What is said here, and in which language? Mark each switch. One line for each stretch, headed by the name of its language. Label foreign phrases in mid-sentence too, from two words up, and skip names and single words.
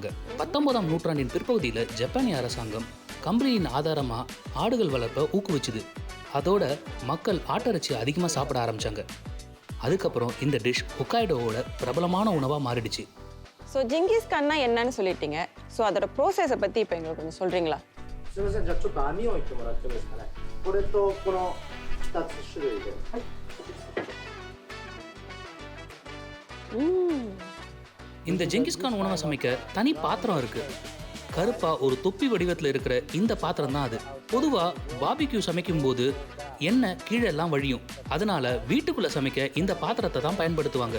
Tamil: 19ஆம் நூற்றாண்டின் பிற்பகுதியில் ஜப்பானிய அரசாங்கம் கம்பளியின் ஆதாரமா ஆடுகள் வளர்ப்பை ஊக்குவிச்சுது. அதோட மக்கள் ஆட்டரிசி அதிகமாக சாப்பிட ஆரம்பிச்சாங்க. அதுக்கப்புறம் இந்த டிஷ் ஹொக்காய்டோவோட பிரபலமான உணவாக மாறிடுச்சு. ஸோ ஜிங்கிஸ்கான்னா என்னன்னு சொல்லிட்டீங்க. ஸோ அதோட ப்ரோசஸை பற்றி இப்போ எங்களுக்கு கொஞ்சம் சொல்கிறீங்களா?
Japanese: すみません、じゃあちょっと網をいってもらってもいいですかね。これとこの2つ種類で。はい。
Tamil: இந்த ஜெங்கிஸ்கான் உணவை சமைக்க தனி பாத்திரம் இருக்கு. கருப்பா ஒரு தொப்பி வடிவத்தில் இருக்கிற இந்த பாத்திரம் தான் அது. பொதுவாக பாபிக்யூ சமைக்கும் போது எண்ணெய் கீழெல்லாம் வழியும். அதனால வீட்டுக்குள்ள சமைக்க இந்த பாத்திரத்தை தான் பயன்படுத்துவாங்க.